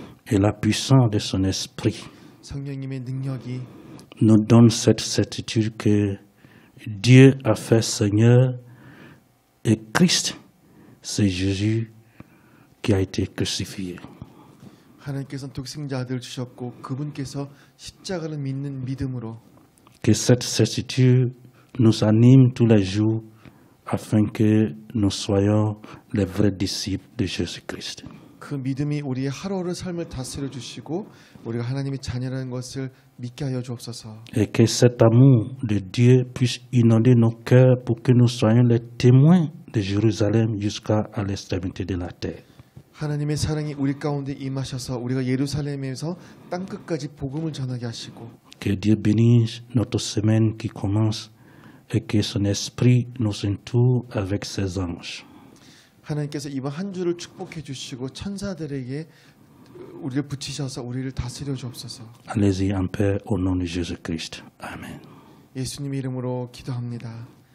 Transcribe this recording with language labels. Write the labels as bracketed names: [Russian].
[French] et la puissance de son Esprit [Korean] 성령님의 능력이 [French] nous donnent cette certitude que Dieu a fait Seigneur et Christ, c'est Jésus qui a été crucifié. [Korean] 하나님께서는 독생자 아들을 주셨고 그분께서 십자가를 믿는 믿음으로 [French] Que cette certitude nous anime tous les jours afin que nous soyons les vrais disciples de Jésus-Christ. [Korean] 그 믿음이 우리의 하루하루 삶을 다스려 주시고 우리가 하나님의 자녀라는 것을 믿게 하여 주옵소서. [French] Et que cet amour de Dieu puisse inonder nos cœurs pour que nous soyons les témoins de Jérusalem jusqu'à l'extrémité de la terre. [Korean] 하나님의 사랑이 우리 가운데 임하셔서 우리가 예루살렘에서 땅 끝까지 복음을 전하게 하시고 [French] Que Dieu bénisse notre semaine qui commence et que son esprit nous entoure avec ses anges. [Korean] 하나님께서 이번 한 주를 축복해 주시고 천사들에게 우리를 붙이셔서 우리를 다스려 주옵소서. [French] Allez-y en paix au nom de Jésus-Christ. Amen. [Korean] 예수님 이름으로 기도합니다.